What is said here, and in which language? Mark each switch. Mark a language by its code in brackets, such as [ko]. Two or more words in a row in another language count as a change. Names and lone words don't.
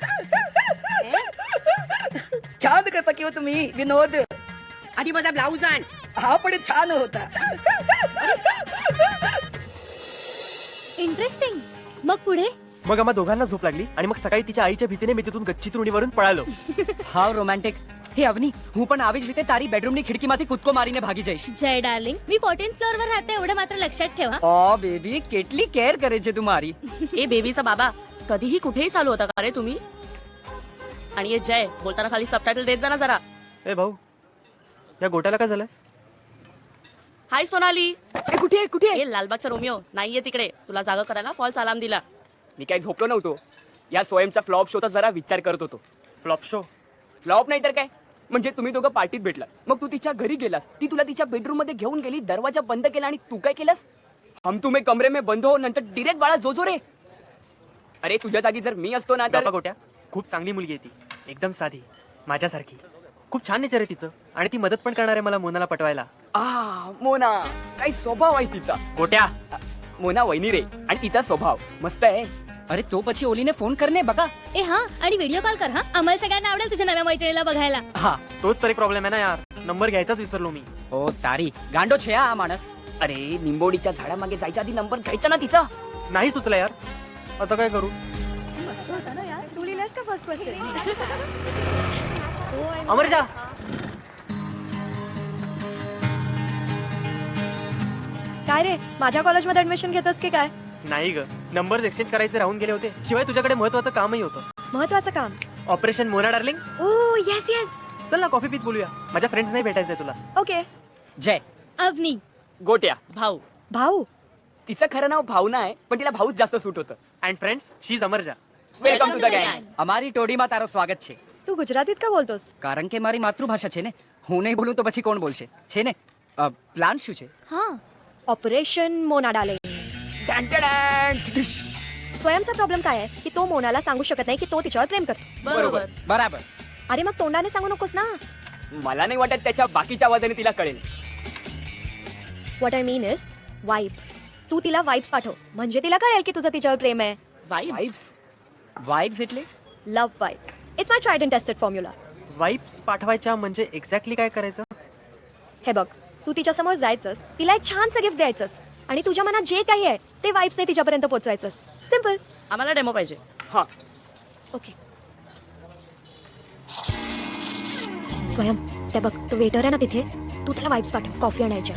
[mr] छान करता किंवा तुम्ही विनोद. आधी माझा ब्लाऊज आण. हा पण छान होता. इंटरेस्टिंग. मग पुढे मग आम्हा दोघांना झोप लागली आणि मग सकाळी तिच्या आईच्या भीतीने मी तिथून गच्ची तुणीवरून पळालो. [en] How romantic. [mr] हे अवनी, [gu] હું પણ આવી જ રીતે તારી બેડરૂમની ખિડકીમાંથી કૂદકો મારીને ભાગી જઈશ. [mr] जय डार्लिंग, मी 14th फ्लोअर वर राहते एवढं मात्र लक्षात ठेवा. ओ बेबी, [gu] કેટલી કેર કરે છે તું મારી. [mr] ए बेबीचा बाबा कधीही कुठेही चालू होता का रे तुम्ही? आणि ये जय बोलताना खाली सबटायटल देत जा ना जरा. ए भाऊ, या गोट्याला काय झालंय? हाय सोनाली. એ कुठे आहे कुठे आहे? ए लालबागचा रोमिओ नाहीये तिकडे. तुला जागा करायला फॉल्स अलार्म दिला. मी काही झोपलो नव्हतो. या स्वयंचा फ्लॉप शोचा जरा विचार करत होतो. फ्लॉप शो? फ्लॉप नाही तर काय, म्हणजे तुम्ही दोघं पार्टीत भेटला, मग तू तिच्या घरी गेलास, ती तुला तिच्या बेडरूम मध्ये घेऊन गेली, दरवाजा बंद केला आणि तू काय केलास? [hi] हम तुम्ही कमरे में बंद हो, [mr] नंतर डिरेक्ट बाळा जोजो रे. अरे तुझ्या जागी जर मी असतो ना तर गप्पा गोट्या, खूप चांगली मुलगी आहे ती, एकदम साधी, माझ्यासारखी. खूप छान नेचर आहे तिचं आणि ती मदत पण करणार आहे मला मोनाला पटवायला. मोना, काय स्वभाव आहे तिचा. गोट्या, मोना वहिनी रे, आणि तिचा स्वभाव मस्त आहे. अरे तो [gu] પછી ઓલીને ફોન કરને બકા. [mr] ए हा, आणि व्हिडिओ कॉल कर हा. आम्हाला सगळ्यांना आवडेल तुझ्या नव्या मैत्रिणीला बघायला. [gu] હા. [mr] तोच तर एक प्रॉब्लेम आहे ना यार, नंबर घ्यायचाच विसरलो मी. [gu] ઓ તારી ગાંડો છે આ माणस. [mr] अरे निंबोडीच्या झाडामागे जायच्या आधी नंबर घ्यायचा ना तिचा. नाही सुचलं यार, आता काय करू? तू लिहिलंस का [en] first person? [mr] अमरजा, काय रे, माझ्या कॉलेजमध्ये ऍडमिशन घेतस की काय? नाही ग, नंबर्स एक्सचेंज करायचे राहून गेले होते. शिवाय तुझ्याकडे महत्वाचं कामही होतं. महत्वाचं काम. ऑपरेशन मोना डार्लिंग. [en] Oh yes yes. [mr] चल ना कॉफी पीत बोलूया. माझ्या फ्रेंड्स नाही भेटायचंय तुला. ओके. जय. अवनी. गोट्या, भाऊ भाऊ. तिचं खरं नाव भावना आहे, पण तिला भाऊच जास्त सूट होतं. [en] And friends, she is Amarja. Welcome to the gang. [gu] અમારી ટોડીમાં તારો સ્વાગત છે. [mr] तू गुजरातीत का बोलतोस? [gu] કારણ કે મારી માતૃભાષા છે ને. હું નહીં બોલું તો પછી કોણ બોલશે? છે ને. પ્લાન શું છે? [mr] हा. ऑपरेशन मोना डार्लिंग. स्वयंचा प्रॉब्लेम काय आहे की तो मोनाला सांगू शकत नाही की तो तिच्यावर प्रेम करतो. बरोबर. [gu] બરાબર. [mr] अरे मग तोंडाने सांगू नकोस ना. मला नाही वाटत त्याच्या बाकीच्या आवाजाने तिला कळेल. [en] What I mean is vibes. [mr] तू तिला वाइब्स पाठव, म्हणजे तिला कळेल की तुझं तिच्यावर प्रेम आहे. वाईब्स. [gu] વાઇબ્સ એટલે? [en] Love vibes. It's my tried and tested formula. [mr] वाईप्स पाठवायच्या म्हणजे एक्झॅक्टली काय करायचं? हे बघ, तू तिच्या समोर जायचंस, तिला एक छानसं गिफ्ट द्यायचंस आणि तुझ्या मनात जे काही आहे ते वाइब्सने तिच्यापर्यंत पोहोचवायचंस. सिम्पल. आम्हाला डेमो पाहिजे. हा, ओके. स्वयं, ते बघ, तो वेटर आहे ना तिथे, तू त्याला वाइब्स पाठव, कॉफी आणायच्या.